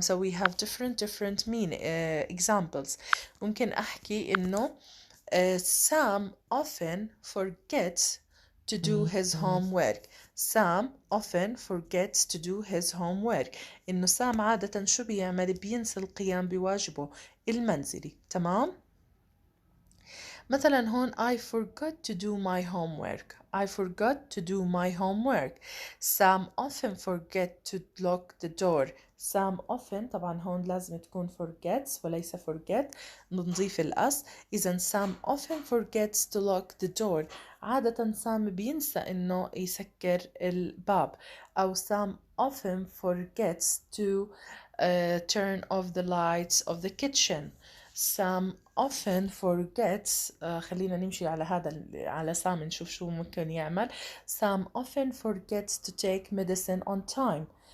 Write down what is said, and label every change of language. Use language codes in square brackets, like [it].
[en] So we have different examples. [ar] ممكن أحكي إنه [en] Sam often forgets to do his homework. Sam often forgets to do his homework. [ar] إنه سام عادة شو بيعمل؟ بينسى القيام بواجبه المنزلي. تمام؟ مثلا هون [en] I forgot to do my homework. I forgot to do my homework. Sam often forget to lock the door. [ar] Sam often طبعا هون لازم تكون forgets وليس forget، نضيف الأس. [en] إذا Sam often forgets to lock the door. [ar] عادة سام بينسى إنه يسكر الباب. [en] أو Sam often forgets to turn off the lights of the kitchen. Sam often forgets [ar] خلينا نمشي على هذا على سام نشوف شو ممكن يعمل. [en] Sam often forgets to take medicine on time.